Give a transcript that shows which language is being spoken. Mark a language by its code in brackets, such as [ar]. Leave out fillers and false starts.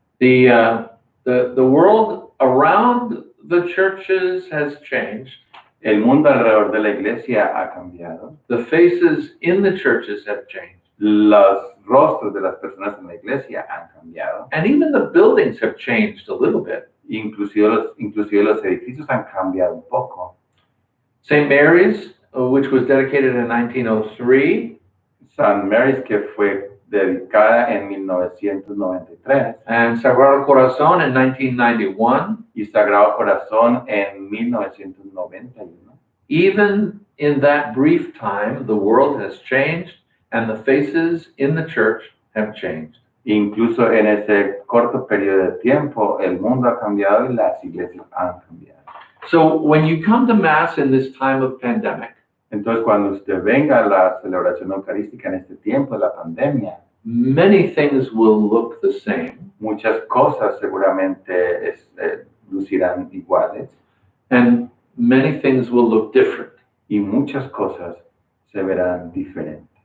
[en] The world around the churches has changed. [es] El mundo alrededor de la iglesia ha cambiado. [en] The faces in the churches have changed. [es] Los rostros de las personas en la iglesia han cambiado. [en] And even the buildings have changed a little bit. [es] Inclusive los edificios han cambiado un poco. [en] St. Mary's, which was dedicated in 1903. St. [es] Mary's, que fue dedicada en 1993. [en] And Sagrado Corazón in 1991. [es] Y Sagrado Corazón en 1991. [en] Even in that brief time, the world has changed and the faces in the church have changed. [es] Incluso en ese corto periodo de tiempo, el mundo ha cambiado y las iglesias han cambiado. [en] So when you come to Mass in this time of pandemic, [es] entonces cuando usted venga a la celebración eucarística en este tiempo de la pandemia, [en] many things will look the same. [es] Muchas cosas seguramente lucirán iguales. [en] And many things will look different. [es] Y muchas cosas se verán diferentes.